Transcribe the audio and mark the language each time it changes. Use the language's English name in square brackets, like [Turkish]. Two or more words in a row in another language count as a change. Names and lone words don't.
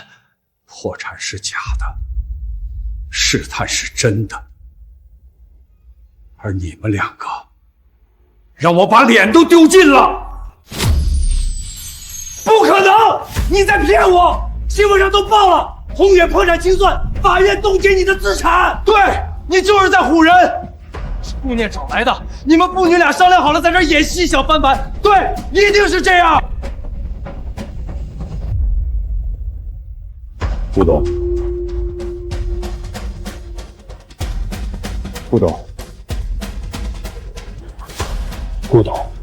[Chinese] 破產是假的，試探是真的，而你們2個讓我把臉都丟盡了。不可能！你在騙我！新聞上都報了，宏遠破產清算，法院凍結你的資產。對，你就是在唬人，是顧念找來的，你們父女倆商量好了，在這兒演戲想翻盤。對，一定是這樣。顧董，顧董，顧董，